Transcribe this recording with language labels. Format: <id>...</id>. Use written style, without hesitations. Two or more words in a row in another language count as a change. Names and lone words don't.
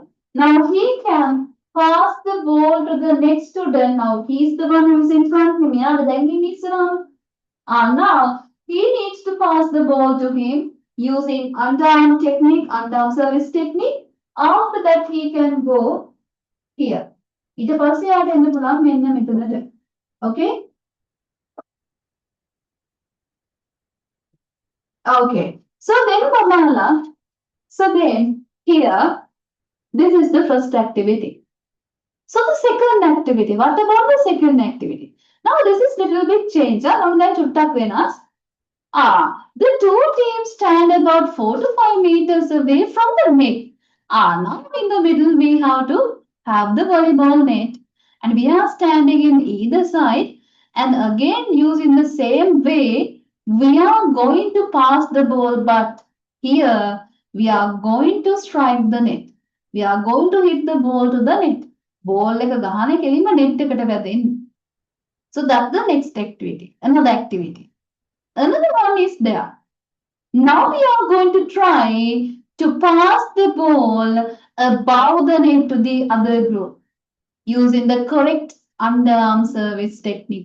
<en>Now he can pass the ball to the next student. Now he's the one who's in front of him. Yeah, then he needs around. Now he needs to pass the ball to him using underarm technique, underarm service technique. After that, he can go here.</en> <si>ඊට පස්සේ යාට එන්න පුළුවන් මෙන්න මෙතනට.</si> <en>Okay? Okay. So then Kamala, so then here, this is the first activity. So the second activity, what about the second activity? Now this is little bit change.</en> <si>Now චුට්ටක් වෙනස්.</si> <en>The 2 teams stand about 4 to 5 meters away from the net. Now in the middle we have to have the volleyball net, and we are standing in either side, and again using the same way we are going to pass the ball, but here We are going to strike the net. We are going to hit the ball to the net.</en> <si>Ball එක ගහන කෙලින්ම net එකට වැදෙන්න.</si> <en>So that's the next activity. Another activity. Another one is there. Now we are going to try to pass the ball above the net to the other group using the correct underarm service technique.</en>